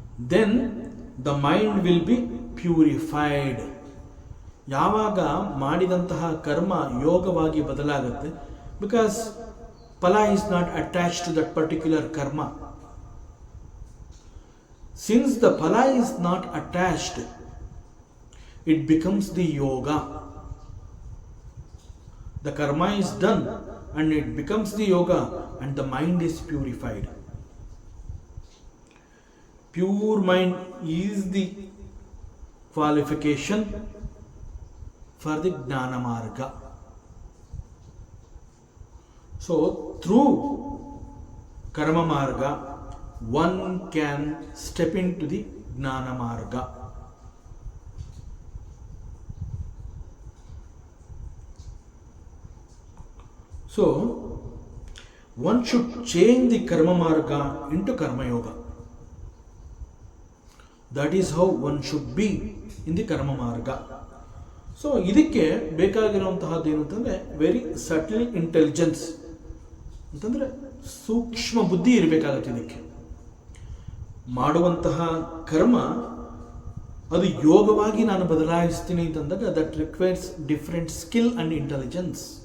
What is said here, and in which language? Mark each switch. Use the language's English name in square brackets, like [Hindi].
[English] Then the mind will be purified. [Kannada] ಯಾವಾಗ ಮಾಡಿದಂತಹ ಕರ್ಮ ಯೋಗವಾಗಿ ಬದಲಾಗುತ್ತೆ, [English] Because phala is not attached to that particular karma. Since the phala is not attached, it becomes the yoga. The karma is done and it becomes the yoga and the mind is purified. Pure mind is the qualification for the Jnana Marga. So through Karma Marga, one can step into the Jnana Marga. So one should change the Karma Marga into Karma Yoga. That is how one should be in the Karma Marga. [Kannada] So ಇದಕ್ಕೆ ಬೇಕಾಗಿರುವಂತಹದ್ದು ಏನು ಅಂತಂದರೆ [English] very subtle intelligence [Kannada] ಅಂತಂದರೆ ಸೂಕ್ಷ್ಮ ಬುದ್ಧಿ ಇರಬೇಕಾಗತ್ತೆ. ಇದಕ್ಕೆ ಮಾಡುವಂತಹ ಕರ್ಮ ಅದು ಯೋಗವಾಗಿ ನಾನು ಬದಲಾಯಿಸ್ತೀನಿ ಅಂತಂದಾಗ [English] That requires different skill and intelligence.